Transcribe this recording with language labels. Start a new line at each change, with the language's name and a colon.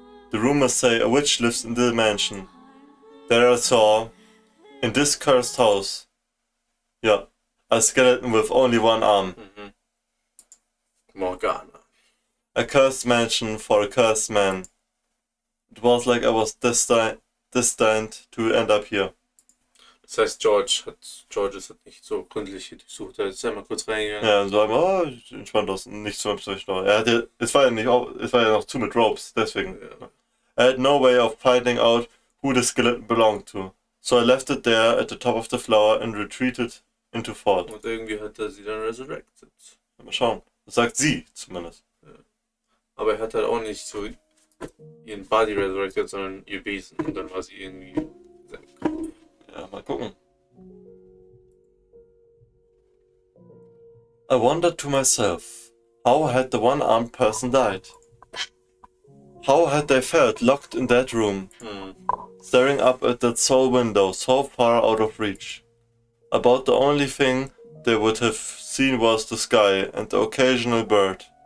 English: The rumors say a witch lives in the mansion. There I saw, in this cursed house, a skeleton with only one arm. Morgana. A cursed mansion for a cursed man. It was like I was destined to end up here.
German: Das heißt, George ist halt nicht so gründlich hier durchsucht. Er ist einmal kurz reingegangen. Ja, und so einmal, entspannt aus, nicht so noch. Es war ja noch zu mit Ropes, deswegen. Ja.
English: I had no way of finding out who the skeleton belonged to. So I left it there at the top of the floor and retreated into thought.
German: Und irgendwie hat er sie dann resurrected. Mal schauen. Das sagt sie zumindest. Ja. Aber er hat halt auch nicht so ihren Body resurrected, sondern ihr Wesen. Und dann war sie irgendwie in seinem Kopf. Ja, mal gucken.
English: I wondered to myself, how had the one-armed person died? How had they felt locked in that room, staring up at that sole window so far out of reach? About the only thing they would have seen was the sky and the occasional bird.